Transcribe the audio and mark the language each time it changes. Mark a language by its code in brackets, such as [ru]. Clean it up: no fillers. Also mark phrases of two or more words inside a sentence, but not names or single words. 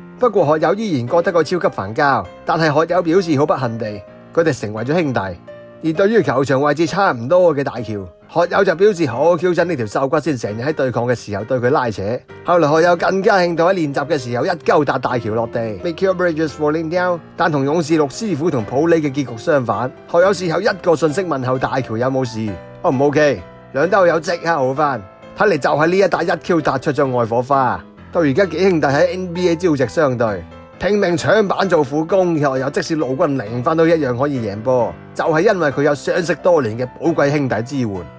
[yue] 不過學友依然覺得佢超級煩膠，但係學友表示好不幸地，佢哋成為咗兄弟。而對於球場位置差唔多嘅大喬，學友就表示好 Q 憎呢條瘦骨先成日喺對抗嘅時候對佢拉扯。後來學友更加興到喺練習嘅時候一鳩搭大喬落地 ， [en] Make your bridges falling down。 [yue] 但同勇士六師傅同普利嘅結局相反，學友事後一個訊息問候大喬有冇事，O 唔 OK？兩兜友即刻好翻，睇嚟就係呢一打一 Q 打出咗愛火花。到而家幾兄弟喺 NBA 朝夕相對，拼命搶板做苦工，學友即使勞軍0分都一樣可以贏波，就係因為佢有相識多年嘅寶貴兄弟支援。